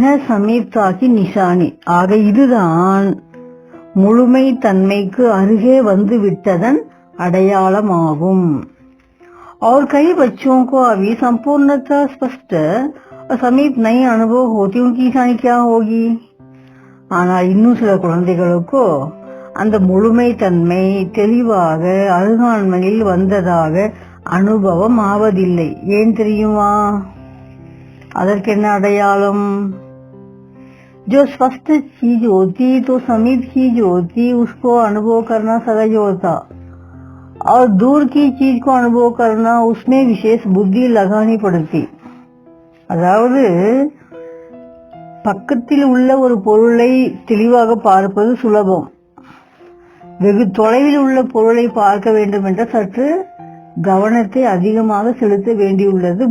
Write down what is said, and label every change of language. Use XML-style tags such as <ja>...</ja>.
<hi>சமீப்தாக்கி நிஷானி,</hi> <ta>ஆக இதுதான் முழுமை தன்மைக்கு அருகே வந்து விட்டதன் அடையாளமாகும்.</ta> <hi>और कई बच्चों को अभी संपूर्णता स्पष्ट और समीप नई अनुभव होती, उनकी निशानी क्या होगी?</hi> <ta>ஆனால் இன்னும் சில குழந்தைகளுக்கோ அந்த முழுமை தன்மை தெளிவாக அருகாண்மையில் வந்ததாக அனுபவம் ஆவதில்லை. ஏன் தெரியுமா? அதற்கென்ன அடையாளம்?</ta> <hi>जो स्पष्ट चीज होती तो समीप चीज होती, उसको अनुभव करना सहज होता, और दूर की चीज को अनुभव करना उसमें विशेष बुद्धि लगानी पड़ती.</hi> <ta>அதாவது பக்கத்தில் உள்ள ஒரு பொருளை தெளிவாக பார்ப்பது சுலபம். வெகு தொலைவில் உள்ள பொருளை பார்க்க வேண்டும் என்ற சற்று கவனத்தை அதிகமாக செலுத்த வேண்டியுள்ளது.</ta>